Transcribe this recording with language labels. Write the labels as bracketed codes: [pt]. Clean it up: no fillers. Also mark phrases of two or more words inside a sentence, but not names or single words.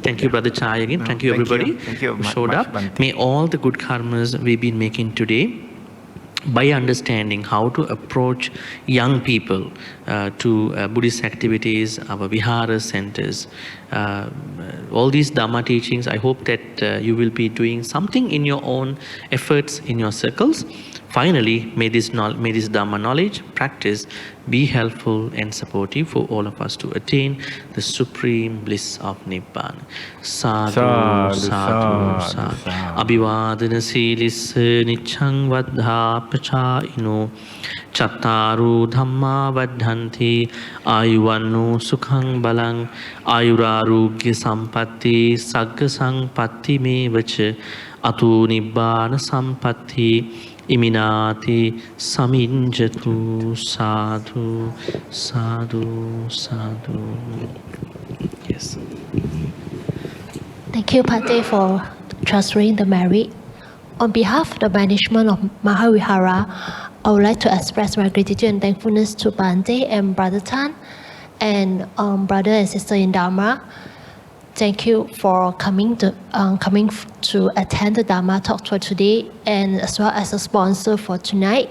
[en] Thank you, Brother Chai, again. Thank you, everybody who showed up. May all the good karmas we've been making today, by understanding how to approach young people to Buddhist activities, our Vihara centers, all these Dhamma teachings, I hope that you will be doing something in your own efforts in your circles. Finally, may this Dhamma knowledge, practice be helpful and supportive for all of us to attain the supreme bliss of Nibbana. [pi] Sadhu, sadhu, sadhu. Abhivadana silissa nichang vadha pachayino chattaru dhamma vadhanti ayuvannu sukhang balang ayurarugya sampatti sagga sampatti me vacha atu nibbana sampatti Iminati saminjatu sadhu, sadhu, sadhu. [en] Yes. Thank you, Bhante, for transferring the merit. On behalf of the management of Maha Vihara, I would like to express my gratitude and thankfulness to Bhante and Brother Tan and brother and sister in Dhamma Thank you for coming to attend the Dhamma talk tour today, and as well as a sponsor for tonight.